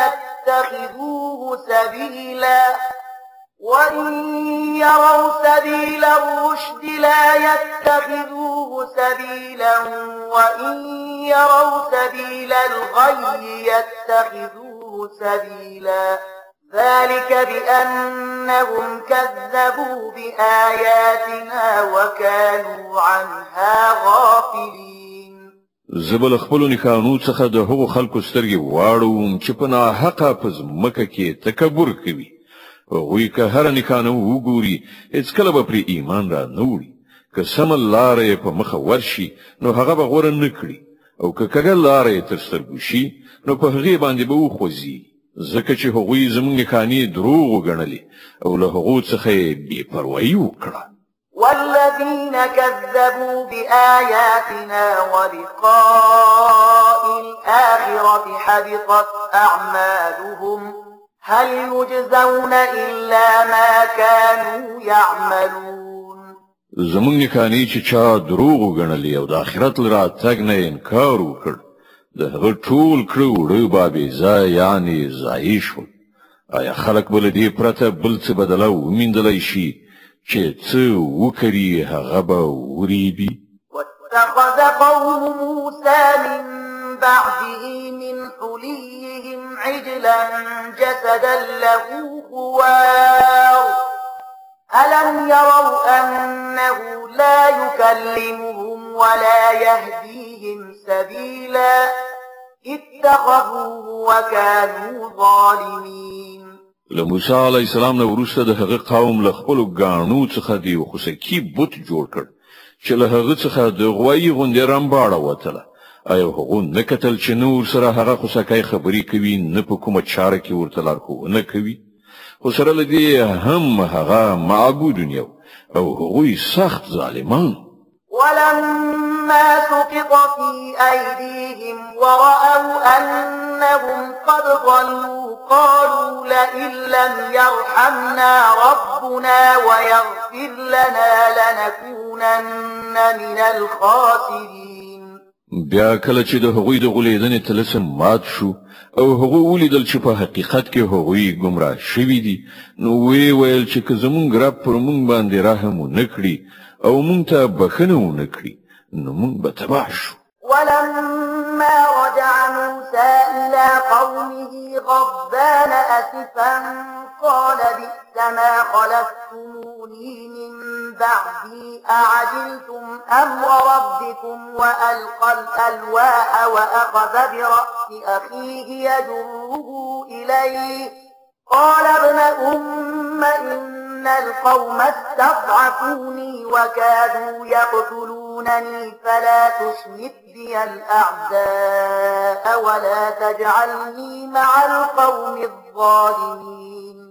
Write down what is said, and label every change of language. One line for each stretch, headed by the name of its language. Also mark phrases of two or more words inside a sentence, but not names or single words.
Arabic: يتخذوه سبيلا وإن يروا سبيل الغي يتخذوه سبيلا ذلك بأنهم كذبوا بآياتنا وكانوا عنها غافلين.
Pashto: زبل خپلو نښانو څخه د هغو خلکو سترګې واړوم چې په ناحقه په ځمکه کې تکبر کوي. هغوی که هره نښانه وګوري هېڅکله به پرې ایمان را نه وړي. که سمه لاره یې په مخه ورشي نو هغه به غوره نه کړي او که کږه لاره یې تر سترګو شي نو په هغې باندې به وخوځي، ځکه چې هغوی زموږ نښانې دروغ وګڼلې او له هغو څخه یې بې پروایي وکړه.
Arabic: والذين كذبوا بآياتنا ولقاء الآخرة حبطت أعمالهم هل يجزون إلا ما كانوا يعملون.
Pashto: زمونږ نښانې چې چا دروغ وګڼلې او د آخرت له راتګ نه انکار وکړ د هغه ټول کړه وړه به بېځایه یعنې ضایع شول. آیا خلک به له دې پرته بل څه بدله وموندلی شي چې څه وکړي هغه به وریبي؟
Arabic: واتخذ قوم موسى من بعده من حليهم عجلا جسدا له خوار ألم يروا أنه لا يكلمهم ولا يهديهم سبيلا اتخذوه وكانوا ظالمين.
Pashto: له موسی
Arabic: علیه السلام
Pashto: نه وروسته د هغه قوم له خپلو ګاڼو څخه د یو خوسکي بت جوړ کړ چې له هغه څخه د غوایي غوندې رمباړه وتله. آیا هغو نه کتل چې نور سره هغه خوسکی خبرې کوي، نه په کومه چاره کې ورته لارښوونه کوي؟ خو سره له دې هم هغه معبودون یو او هغوی سخت ظالمان.
Arabic: ولما سقط في أيديهم ورأوا أنهم قد ضلوا قالوا لئن لم يرحمنا ربنا ويغفر لنا لنكونن من الخاسرين.
Pashto: بیا کله چې د هغوی د غولیدنې طلسم مات شو او هغوی ولیدل چې په حقیقت کې هغوی گمراه شوي دي، نو وی ویل چې که زمونږ رب پر مونږ باندې رحم ونه کړي او مونږ ته بخښنه ونه کړي نو مونږ به تباه شو.
Arabic: ولما رجع موسى إلى قومه غضبان أسفا قال بئس ما خلفتموني من بعدي أعجلتم أمر ربكم وألقى الألواح وأخذ برأس أخيه يجره إليه قال ابن أم إن القوم استضعفوني وكادوا يقتلونني فلا تشمت بي الأعداء ولا تجعلني مع القوم الظالمين.